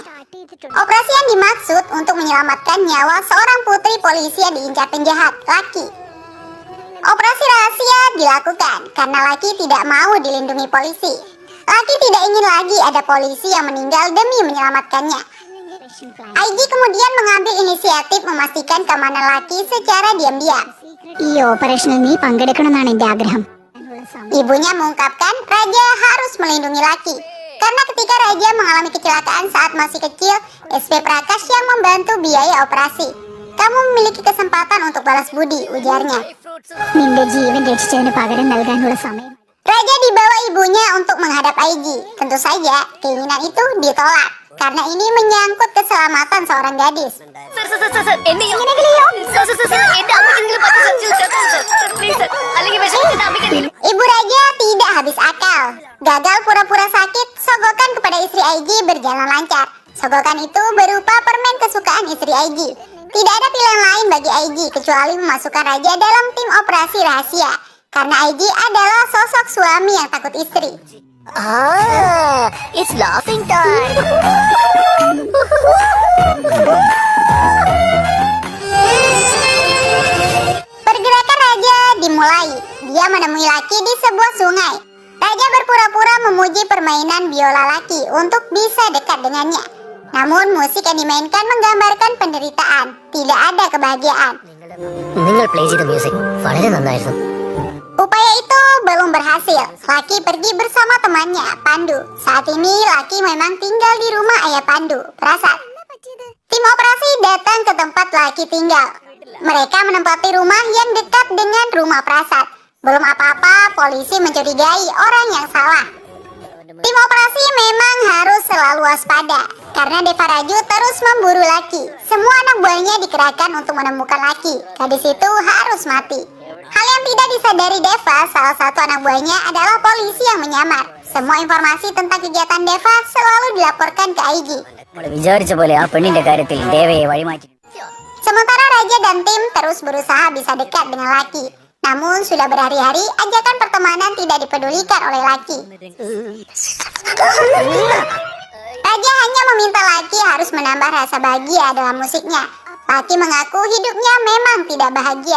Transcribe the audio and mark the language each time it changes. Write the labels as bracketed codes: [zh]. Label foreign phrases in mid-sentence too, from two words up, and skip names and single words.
[id] Operasi yang dimaksud untuk menyelamatkan nyawa seorang putri polisi yang diincar penjahat, Lucky. Operasi rahasia dilakukan karena Lucky tidak mau dilindungi polisi. Lucky tidak ingin lagi ada polisi yang meninggal demi menyelamatkannya. IG kemudian mengambil inisiatif memastikan keamanan Lucky secara diam-diam. [ml] ഈ ഓപ്പറേഷനിൽ നീ പങ്കെടുക്കണമെന്നാണ് എന്റെ ആഗ്രഹം. [id] Ibunya mengungkapkan Raja harus melindungi Lucky. Karena ketika Raja mengalami kecelakaan saat masih kecil, SP Prakash yang membantu biaya operasi. Kamu memiliki kesempatan untuk balas budi, ujarnya. [ml] നിന്റെ ജീവൻ രക്ഷിച്ചതിന് പകരം നൽകാനുള്ള സമയം. [id] Raja dibawa ibunya untuk menghadap IG. Tentu saja, keinginan itu ditolak. Karena ini menyangkut keselamatan seorang gadis. Ibu Raja tidak habis akal. Gagal pura-pura sakit, sogokan kepada istri IG berjalan lancar. Sogokan itu berupa permen kesukaan istri IG. Tidak ada pilihan lain bagi IG kecuali memasukkan Raja dalam tim operasi rahasia. Karena IG adalah sosok suami yang takut istri. [en] It's laughing time. [id] Pergerakan Raja dimulai. Dia menemui Lucky di sebuah sungai. Raja berpura-pura memuji permainan biola Lucky untuk bisa dekat dengannya. Namun musik yang dimainkan menggambarkan penderitaan. Tidak ada kebahagiaan. [ml] നിങ്ങൾ പ്ലേ ചെയ്ത മ്യൂസിക് വളരെ നന്നായിരുന്നു. [id] Upaya itu belum berhasil. Lucky pergi bersama temannya, Pandu. Saat ini Lucky memang tinggal di rumah ayah Pandu, Prasad. Tim operasi datang ke tempat Lucky tinggal. Mereka menempati rumah yang dekat dengan rumah Prasad. Belum apa-apa, polisi mencurigai orang yang salah. Tim operasi memang harus selalu waspada karena Deva Raju terus memburu Lucky. Semua anak buahnya dikerahkan untuk menemukan Lucky. Gadis itu harus mati. Hal yang tidak disadari Deva, salah satu anak buahnya adalah polisi yang menyamar. Semua informasi tentang kegiatan Deva selalu dilaporkan ke IG. [ml] വിചാരിച്ച പോലെ ആ പെണ്ണിന്റെ കാര്യത്തിൽ ദേവയെ വഴിമാറ്റി. [id] Sementara Raja dan tim terus berusaha bisa dekat dengan Lucky. Namun sudah berhari-hari ajakan pertemanan tidak dipedulikan oleh Lucky. Raja hanya meminta Lucky harus menambah rasa bahagia dalam musiknya. Lucky mengaku hidupnya memang tidak bahagia.